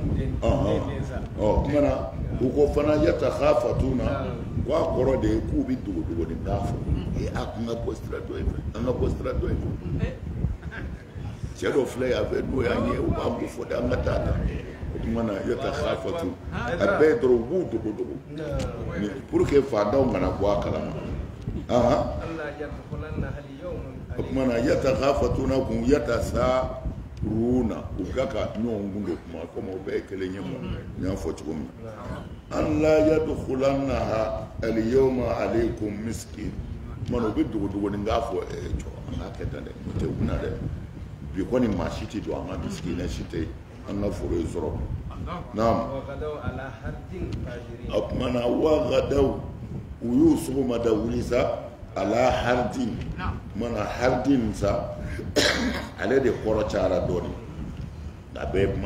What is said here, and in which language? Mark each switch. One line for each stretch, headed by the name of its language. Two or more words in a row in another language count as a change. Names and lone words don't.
Bambara: mana u ko fana yatakhafatuna ko a kɔrɔ de ye k'u bɛ dogo ni k'a fɔ a kun ka bɔ sira dɔ in fɛ an ka bɔ sira dɔ in fɛ cɛ dɔ filɛ yan fɛ n'o y'an ye u b'an ko fɔ de an ka taa ta o tuma na yatakhafatu a bɛɛ ye dɔrɔn u b'u dogo
French: pour que
Bambara: fantanw kana bɔ a kalama o tuma na yatakhafatuna kun yatasaruna u ka ɲɔgɔn kun de kuma komi o bɛɛ ye kelen ye n y'a fɔ cogo min na an la
Arabic: يدخلنها اليوم عليكم مسكين
Bambara: mana u bɛ dogo ni k'a fɔ jɔ an k'a kɛ tan dɛ o tɛ kunna dɛ bi kɔni maa si tɛ don an ka misikinɛ si tɛ an ka foro in sɔrɔ naam o tuma na wagadaw u y'u sɔgɔmada wuli sa
Arabic: على حرد
Bambara: mana hardin sa ale de kɔrɔ cayara dɔɔnin a bɛɛ ye kuma